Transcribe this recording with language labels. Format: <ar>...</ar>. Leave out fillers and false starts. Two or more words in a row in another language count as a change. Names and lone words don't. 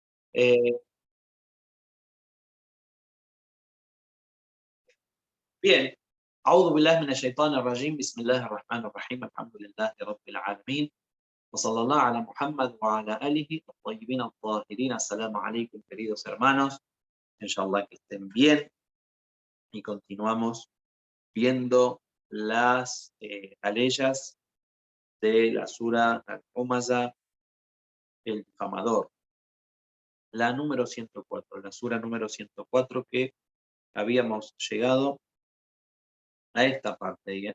<es>Eh, bien.</es> <ar>أعوذ بالله من الشيطان الرجيم بسم الله الرحمن الرحيم الحمد لله رب العالمين وصلى الله على Muhammad وعلى آله الطيبين الطاهرين. السلام عليكم,</ar> <es>queridos hermanos. Inshallah que estén bien y continuamos viendo las aleyas de la sura Al-Humaza, el difamador, la número 104, la sura número 104, que habíamos llegado a esta parte.</es>